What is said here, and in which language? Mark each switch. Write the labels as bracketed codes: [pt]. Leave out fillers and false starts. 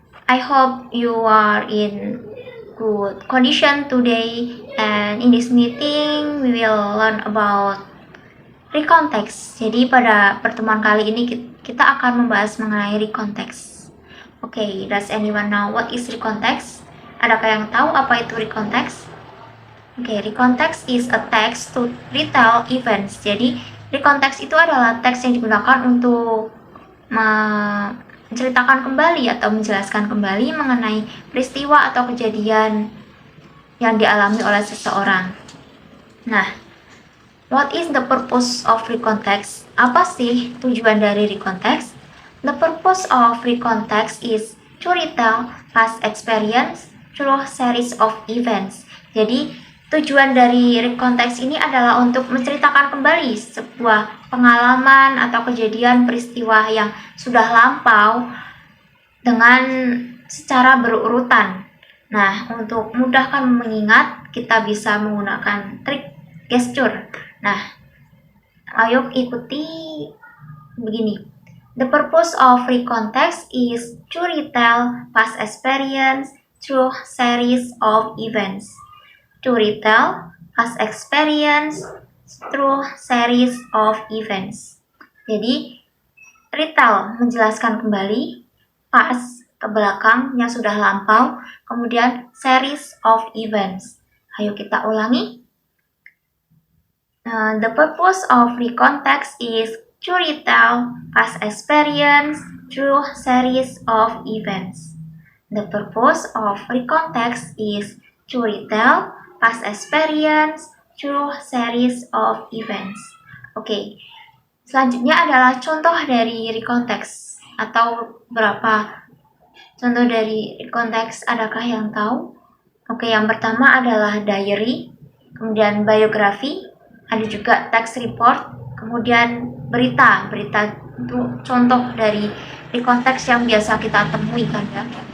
[en] I hope you are in good condition today, and in this meeting we will learn about recontext. [id] Jadi pada pertemuan kali ini kita akan membahas mengenai recontext. [en] Okay, does anyone know what is recontext? [id] Adakah yang tahu apa itu recontext? [en] Oke, recontext is a text to retell events. [id] Jadi, recontext itu adalah teks yang digunakan untuk menceritakan kembali atau menjelaskan kembali mengenai peristiwa atau kejadian yang dialami oleh seseorang. [en] Nah, what is the purpose of recontext? [id] Apa sih tujuan dari recontext? [en] The purpose of recontext is to retell past experience through series of events. [id] Jadi, tujuan dari recontext ini adalah untuk menceritakan kembali sebuah pengalaman atau kejadian peristiwa yang sudah lampau dengan secara berurutan. Nah, untuk mudahkan mengingat, kita bisa menggunakan trik gesture. Nah, ayo ikuti begini. [en] The purpose of recontext is to retell past experience through series of events. To retell past experience through series of events. [id] Jadi, retell menjelaskan kembali, past ke belakang yang sudah lampau, kemudian series of events. Ayo kita ulangi. [en] The purpose of recontext is to retell past experience through series of events. The purpose of recontext is to retell past experience through series of events. [id] Oke, selanjutnya adalah contoh dari recontext atau berapa contoh dari recontext, adakah yang tahu? Oke, yang pertama adalah diary, kemudian biografi, ada juga text report, kemudian berita itu contoh dari recontext yang biasa kita temui kan ya.